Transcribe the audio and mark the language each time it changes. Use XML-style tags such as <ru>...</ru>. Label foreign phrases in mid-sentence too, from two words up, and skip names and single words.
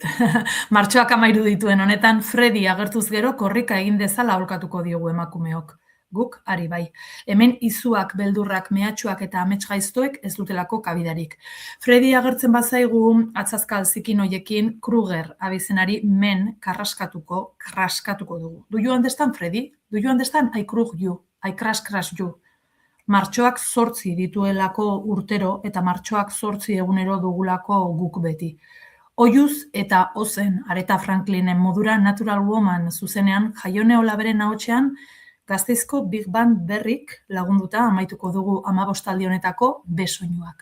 <eu>Martxoak 13 dituen honetan, Freddy agertuz gero korrika egin dezala aholkatuko diogu emakumeok. Guk, ari bai. Hemen izuak, beldurrak, mehatxuak eta amets gaiztoek ez dutelako kabidarik. Freddy agertzen bazaigu atzazkal zikin hoiekin Kruger abizenari men kraskatuko dugu.</eu> <en>Do you understand, Freddy? Do you understand? I krug you. I crash you.</en> <eu>Martxoak 8 dituelako urtero eta martxoak 8 egunero dugulako guk beti. Oiuz eta ozen Aretha Franklinen modura Natural Woman zuzenean Jaione Olaberen ahotsean Gasteizko Big Band berrik lagunduta amaituko dugu 15 aldi honetako B soinuak.</eu>